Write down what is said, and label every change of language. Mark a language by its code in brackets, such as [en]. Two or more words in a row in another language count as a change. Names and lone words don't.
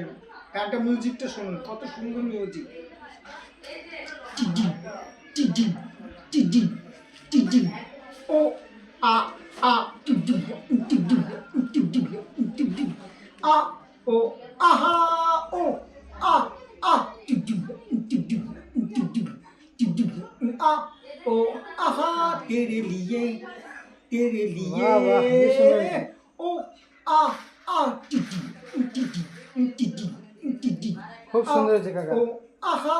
[bn] গানটা মিউজিকটা শুনুন, কত সুন্দর মিউজিক। ও আ আ আ ও আহা ও আ আ आ ओ आहा [hi] तेरे लिए वाह वाह, ये सुनो। ओ आ आ [bn] খুব সুন্দর হয়েছে কাকা, ओ आहा